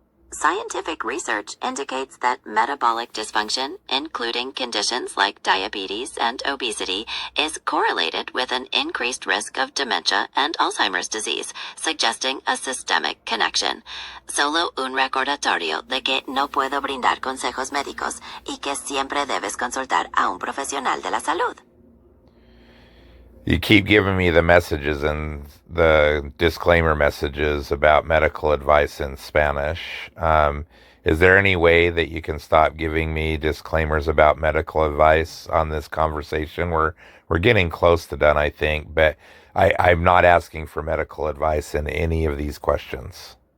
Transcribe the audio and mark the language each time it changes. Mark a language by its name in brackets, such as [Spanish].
[English] Scientific research indicates that metabolic dysfunction, including conditions like diabetes and obesity, is correlated with an increased risk of dementia and Alzheimer's disease, suggesting a systemic connection. [Spanish] Solo un recordatorio de que no puedo brindar consejos médicos y que siempre debes consultar a un profesional de la salud. [English] You keep giving me the messages and the disclaimer messages about medical advice in Spanish. Is there any way that you can stop giving me disclaimers about medical advice on this conversation? We're getting close to done, I think, but I'm not asking for medical advice in any of these questions.